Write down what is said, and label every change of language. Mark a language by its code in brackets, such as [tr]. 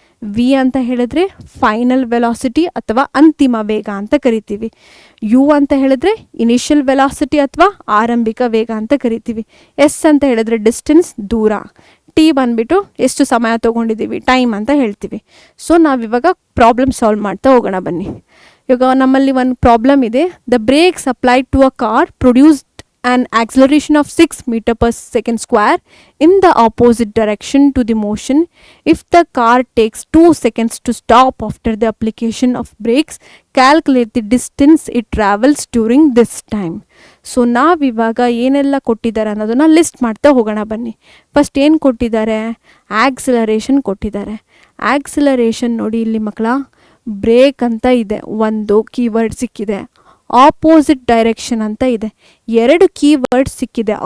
[kn] V ಅಂತ ಹೇಳಿದ್ರೆ final velocity ಅಥವಾ ಅಂತಿಮ ವೇಗ ಅಂತ ಕರಿತೀವಿ. ಯು ಅಂತ ಹೇಳಿದ್ರೆ ಇನಿಷಿಯಲ್ ವೆಲಾಸಿಟಿ ಅಥವಾ ಆರಂಭಿಕ ವೇಗ ಅಂತ ಕರಿತೀವಿ. ಎಸ್ ಅಂತ ಹೇಳಿದ್ರೆ ಡಿಸ್ಟೆನ್ಸ್, ದೂರ. ಟಿ ಬಂದ್ಬಿಟ್ಟು ಎಷ್ಟು ಸಮಯ ತೊಗೊಂಡಿದ್ದೀವಿ, ಟೈಮ್ ಅಂತ ಹೇಳ್ತೀವಿ. ಸೊ ನಾವಿವಾಗ ಪ್ರಾಬ್ಲಮ್ ಸಾಲ್ವ್ ಮಾಡ್ತಾ ಹೋಗೋಣ ಬನ್ನಿ. ಇವಾಗ ನಮ್ಮಲ್ಲಿ ಒಂದು ಪ್ರಾಬ್ಲಮ್ ಇದೆ. [en] The brakes applied to a car produced an acceleration of 6 meter per second square in the opposite direction to the motion. If the car takes 2 seconds to stop after the application of brakes, calculate the distance it travels during this time. [kn] So ನಾವಿವಾಗ ಏನೆಲ್ಲ ಕೊಟ್ಟಿದ್ದಾರೆ ಅನ್ನೋದನ್ನ list ಮಾಡ್ತಾ ಹೋಗೋಣ ಬನ್ನಿ. First ಏನು ಕೊಟ್ಟಿದ್ದಾರೆ, acceleration ಕೊಟ್ಟಿದ್ದಾರೆ. ಆಕ್ಸಿಲರೇಷನ್ ನೋಡಿ ಇಲ್ಲಿ ಮಕ್ಕಳ, ಬ್ರೇಕ್ ಅಂತ ಇದೆ, ಒಂದು ಕೀವರ್ಡ್ ಸಿಕ್ಕಿದೆ. ಆಪೋಸಿಟ್ ಡೈರೆಕ್ಷನ್ ಅಂತ ಇದೆ, 2 ಕೀವರ್ಡ್ ಸಿಕ್ಕಿದೆ.